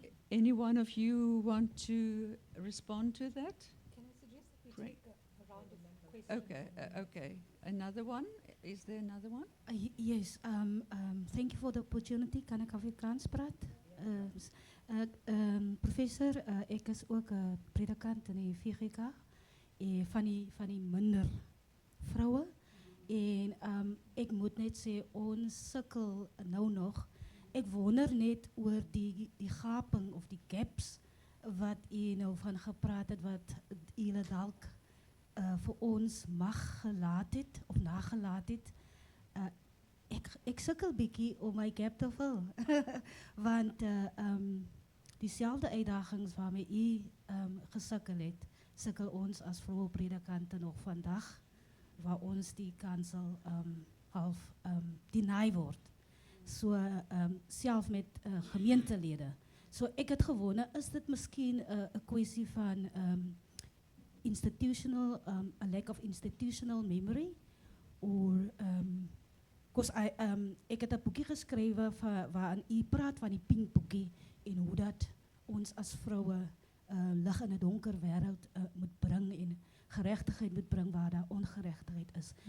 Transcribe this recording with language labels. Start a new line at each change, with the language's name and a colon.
English: Any one of you want to respond to that? Can I suggest that we Great. take a round of questions? Okay, okay. Another one? Is there another one? Yes, thank you for the opportunity.
Afrikaans: Kan ek Afrikaans praat? Professor, ek is ook 'n predikant in die VGK van die minder vroue. En ek moet net sê ons sukkel nou nog. Ek wonder net oor die gaping of die gaps wat u nou van gepraat het, wat julle dalk vir ons mag gelaat het of nagelaat het. Ek sukkel bietjie om my gap te vul. Want dieselfde uitdagings waarmee u gesukkel het, sukkel ons as vroue predikante nog vandag, waar ons die kansel half deny word. So self met gemeentelede. So ek het gewonder, is dit miskien 'n kwessie van
English: institutional, a lack of institutional memory, or because
Afrikaans: ek het 'n boekie geskrywe waarin u praat van die pink boekie en hoe dat ons as vroue lig in 'n donker wêreld moet bring en geregtigheid moet bring waar daar ongeregtigheid is.